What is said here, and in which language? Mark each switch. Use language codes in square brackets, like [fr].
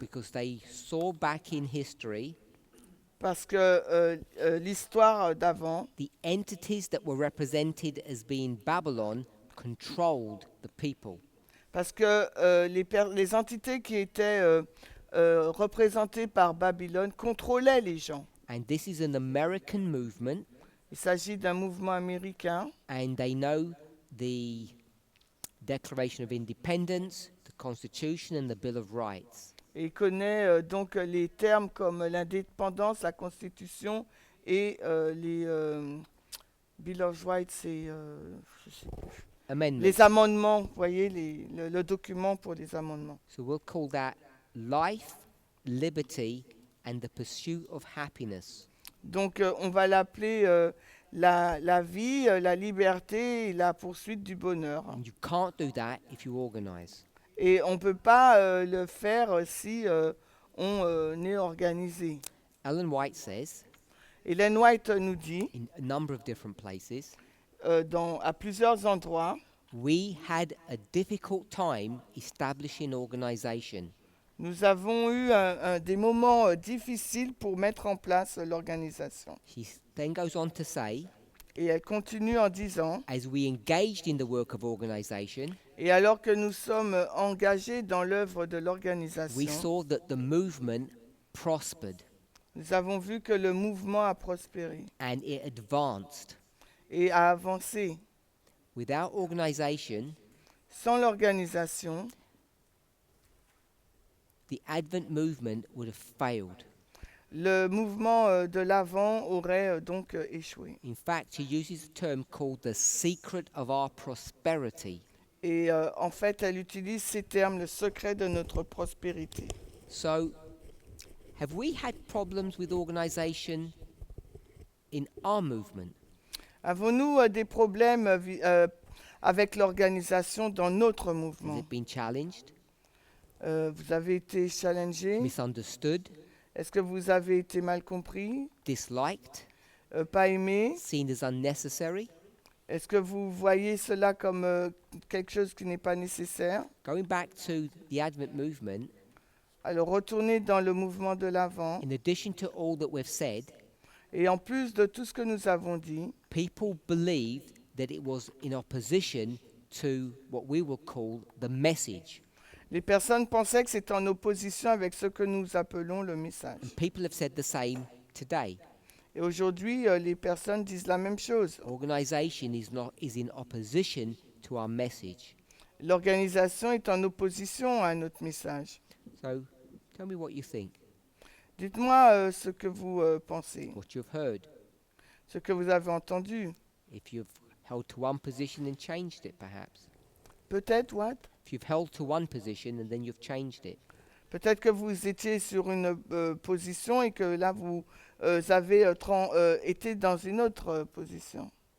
[en] Because they saw back in history [fr] Parce que l'histoire d'avant, [en] the entities that were represented as being Babylon controlled the people. [fr] parce que les entités qui étaient représentées par Babylone contrôlaient les gens. [en] And this is an American movement, [fr] Il s'agit d'un mouvement américain [en] and they know the Declaration of Independence, the Constitution, and the Bill of Rights. [fr] et il connaît donc les termes comme l'indépendance, la Constitution et les Bill of Rights, je sais plus. [en] amendments. [fr] les amendements, vous voyez, le document pour les amendements. [en] So we'll call that life, liberty, and the pursuit of happiness. [fr] Donc, on va l'appeler la vie, la liberté et la poursuite du bonheur. [en] And you can't do that if you organize. [fr] Et on ne peut pas le faire si on est organisé. [en] Ellen White says, [fr] Ellen White nous dit, [en] in a number of different places, [fr] à plusieurs endroits, [en] we had a difficult time establishing organization. [fr] nous avons eu des moments difficiles pour mettre en place l'organisation. [en] She then goes on to say, [fr] Et elle continue en disant, [en] as we engaged in the work of organization, [fr] et alors que nous sommes engagés dans l'œuvre de [en] we [fr] l'organisation, [en] saw that the movement prospered [fr] nous avons vu que le mouvement a prospéré [en] and it advanced. [fr] et a avancé. [en] Without organization, [fr] Sans l'organisation, [en] the Advent movement would have failed. [fr] le mouvement de l'Avent aurait donc échoué. [en] In fact, she uses a term called the secret of our prosperity. [fr] Et en fait, elle utilise ces termes, le secret de notre prospérité. [en] So, have we had problems with organization in our movement? [fr] Avons-nous des problèmes avec l'organisation dans notre [en] Has [fr] mouvement? [en] it been challenged, [fr] Vous avez été challengé? [en] misunderstood, [fr] Est-ce que vous avez été mal compris? [en] disliked, [fr] Pas aimé? [en] seen as unnecessary? [fr] Est-ce que vous voyez cela comme quelque chose qui n'est pas nécessaire? [en] Going back to the Advent movement, [fr] Alors retournez dans le mouvement de l'Avent. [en] in addition to all that we've said, [fr] Et en plus de tout ce que nous avons dit, [en] people believed that it was in opposition to what we will call the message. [fr] les personnes pensaient que c'était en opposition avec ce que nous appelons le message. [en] And people have said the same today. [fr] Et aujourd'hui, les personnes disent la même chose. [en] Organization is in opposition to our message. [fr] L'organisation est en opposition à notre message. [en] So, tell me what you think, [fr] Dites-moi ce que vous pensez, [en] what you've heard. [fr] ce que vous avez entendu. [en] If you've held to one position and changed it, perhaps. [fr] Peut-être, [en] what? If you've held to one position and then you've changed it. [fr] Peut-être que vous étiez sur une position et que là, vous avez été dans une autre position.